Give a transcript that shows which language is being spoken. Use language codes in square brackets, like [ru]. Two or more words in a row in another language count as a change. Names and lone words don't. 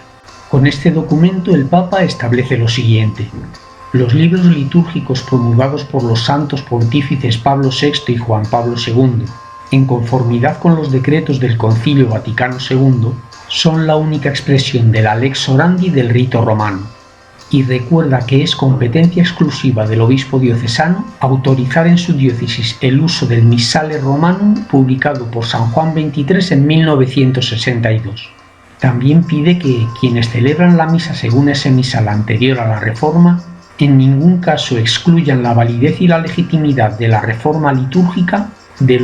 [es] Con este documento el Papa establece lo siguiente: los libros litúrgicos promulgados por los santos pontífices Pablo VI y Juan Pablo II, en conformidad con los decretos del Concilio Vaticano II, son la única expresión de la [la] lex orandi [es] del rito romano. Y recuerda que es competencia exclusiva del obispo diocesano autorizar en su diócesis el uso del Missale Romanum publicado por San Juan XXIII en 1962. También pide que quienes celebran la misa según ese misal anterior a la Reforma en ningún caso excluyan la validez y la legitimidad de la reforma litúrgica de